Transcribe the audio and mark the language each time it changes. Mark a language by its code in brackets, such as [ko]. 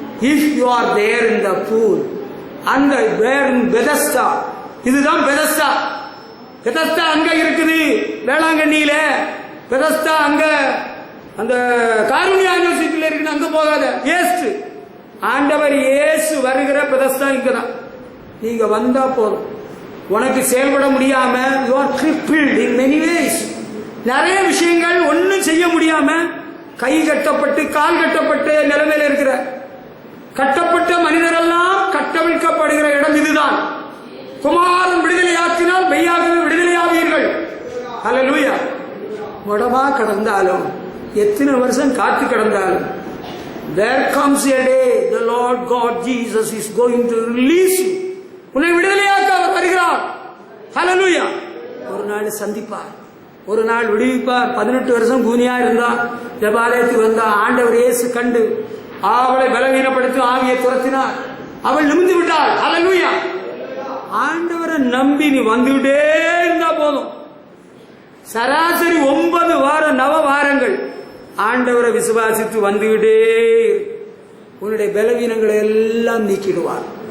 [en] if you are there in the pool and there in Bethesda, [ta] இதுதான் Bethesda. Bethesda அங்க இருக்குது வேளாங்கண்ணியில. Bethesda அங்க அந்த காருண்யா யூனிவர்சிட்டியில இருக்கு, அங்க போகாத, வேஸ்ட். ஆண்டவர் இயேசு வருகிற பெதஸ்தா இங்கதான். நீங்க வந்தா போதும். உனக்கு செயல்பட முடியாம, [en] you are crippled in many ways. [ta] நிறைய விஷயங்கள் ஒன்னும் செய்ய முடியாம கை கட்டப்பட்டு கால் கட்டப்பட்டு நிலைமையில இருக்கிற கட்டப்பட்ட மனிதரெல்லாம் கட்டவிழ்க்கப்படுகிற இடம் இதுதான். குமாரன் விடுதலையாக்கினால் மெய்யாகவே விடுதலையாவீர்கள். ஹல்லேலூயா. முடமா கடந்தாலும், எத்தனை வருஷம் காத்து கடந்தாலும், [en] there comes a day the Lord God Jesus is going to release you. [ta] உன்னை விடுதலையாக்க அவர் வருகிறார். ஹல்லேலூயா. ஒரு நாள் சந்திப்பார், ஒரு நாள் விடுவிப்பார். 18 வருஷம் கூனியா இருந்தான், ஜெபாலயத்துக்கு வந்தா. ஆண்டவர் இயேசு கண்டு அவளை பலவீனப்படுத்தி ஆவியை துரத்தினார். அவள் நிமிர்ந்து விட்டாள். ஹல்லேலூயா. ஆண்டவரை நம்பி நீ வந்துவிட்டே இருந்தா போதும். சராசரி 9 வாரம், நவ வாரங்கள் ஆண்டவரை விசுவாசித்து வந்துவிட்டே உன்னுடைய பலவீனங்களை எல்லாம் நீக்கிடுவார்.